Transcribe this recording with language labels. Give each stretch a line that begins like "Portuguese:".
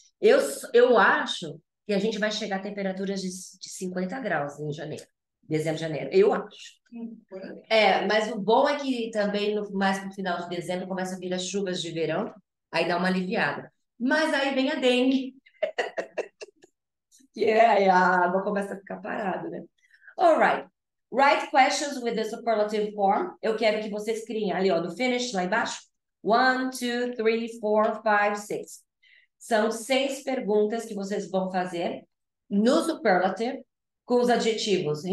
Portuguese: Eu acho que a gente vai chegar a temperaturas de 50 graus em janeiro. Dezembro, janeiro. Eu acho. Mas o bom é que também mais pro final de dezembro começa a vir as chuvas de verão, aí dá uma aliviada. Mas aí vem a dengue, que aí a água começa a ficar parada, né?
English: Alright. Write questions with the superlative form.
Portuguese: Eu quero que vocês criem ali, ó, no finish, lá embaixo. 1, 2, 3, 4, 5, 6. São 6 perguntas que vocês vão fazer no superlative com os adjetivos.